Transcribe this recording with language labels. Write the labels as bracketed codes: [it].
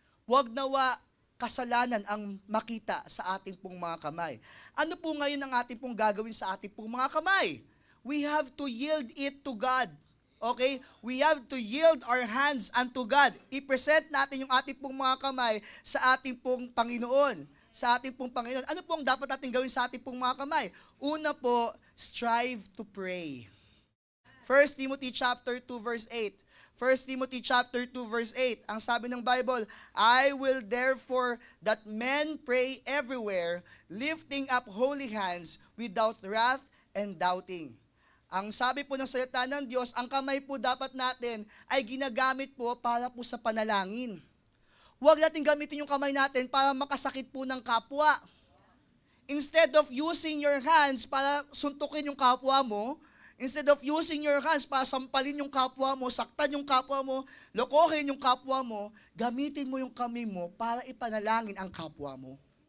[tl] Huwag nawa kasalanan ang makita sa ating pong mga kamay. Ano po ngayon ang ating pong gagawin sa ating pong mga kamay? [en] We have to yield it to God. Okay? We have to yield our hands unto God. [tl] I-present natin yung ating pong mga kamay sa ating pong Panginoon. Sa ating pong Panginoon. Ano pong dapat natin gawin sa ating pong mga kamay? Una po, [en] strive to pray. 1 Timothy chapter 2 verse 8. 1 Timothy chapter 2 verse 8. [tl] Ang sabi ng [en] Bible, I will therefore that men pray everywhere, lifting up holy hands without wrath and doubting. [tl] Ang sabi po ng salita ng Diyos, ang kamay po dapat natin ay ginagamit po para po sa panalangin. Huwag natin gamitin yung kamay natin para makasakit po ng kapwa. [en] Instead of using your hands [tl] para suntukin yung kapwa mo, instead of using your hands para sampalin yung kapwa mo, saktan yung kapwa mo, lokohin yung kapwa mo, gamitin mo yung kamay mo para ipanalangin ang kapwa mo.